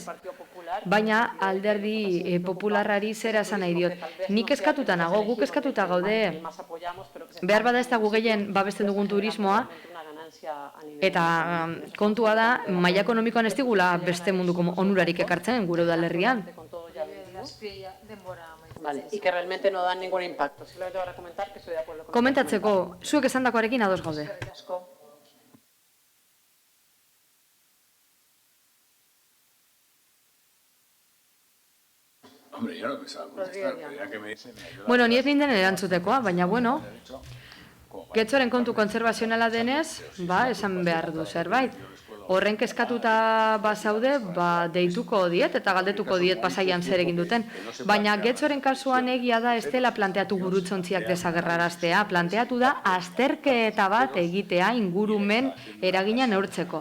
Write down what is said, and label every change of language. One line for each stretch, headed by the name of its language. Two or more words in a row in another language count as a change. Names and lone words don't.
Basque: Baina alderdi popularrari zera esan nahi diot. Nik eskatuta nago, guk eskatuta gaude. Behar bada ez da gu gehien babesten dugun turismoa, eta kontua da, maila ekonomikoan ez digula beste munduko onurarik ekartzen gure udalerrian.
Spanish: Vale, y que realmente no dan ningún impacto. Simplemente para comentar que estoy de acuerdo con
Basque: Komentatzeko, zuek esandakoarekin ados gaude.
Spanish: Hombre, yo no pensaba contestar, pero ya que me dicen...
Basque: Bueno, ni ez ninden erantzutekoa, baina bueno, getxoren kontu konservazionala denez, esan behar du zerbait. Horren kezkatuta bazaude, deituko diet eta galdetuko diet Pasaian zer egin duten. Baina getxoren kasuan egia da ez dela planteatu gurutzontziak desagerraraztea, planteatu da azterketa bat egitea ingurumen eragina neurtzeko.